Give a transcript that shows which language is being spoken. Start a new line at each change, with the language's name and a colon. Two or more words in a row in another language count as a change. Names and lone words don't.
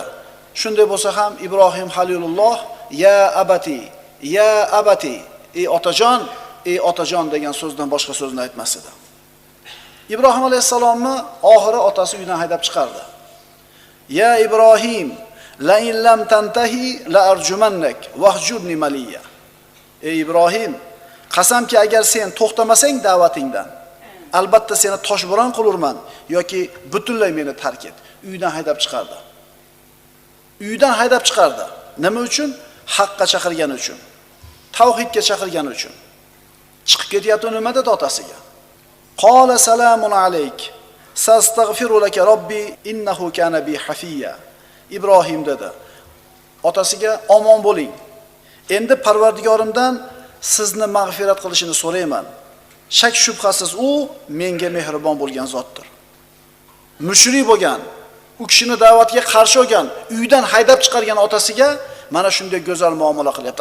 Uzbek: Shunday bo'lsa ham Ibrohim Halilulloh
Arabic: يا أبت,
Uzbek: ey otajon degan so'zdan boshqa so'zni aytmas edi. Ibrohim alayhisalomni oxiri otasi uydan haydab chiqardi.
Arabic: يا إبراهيم, لئن لم تنته لأرجمنك واهجرني مليا.
Uzbek: Ey Ibrohim, qasamki agar sen to'xtamasang da'vatingdan, albatta seni toshbo'ron qilurman yoki butunlay meni tark et. Uydan haydab chiqardi. Uydan haydab chiqardi. Nima uchun? Haqqa chaqirgani uchun. Tavhidga chaqirgani uchun. Chiqib ketyapti, nima dedi otasiga?
Arabic: قال سلام عليك. سأستغفر لك ربي إنه كان بي حفيا.
Uzbek: Ibrohim dedi. Otasiga omon bo'ling. Endi Parvardigorimdan sizni mag'firat qilishini so'rayman. Shak shubhasiz u menga mehribon bo'lgan zotdir. Mushrik bo'lgan, u kishini da'vatga qarshi olgan, uydan haydab chiqargan otasiga mana shunday go'zal muomala qilyapti.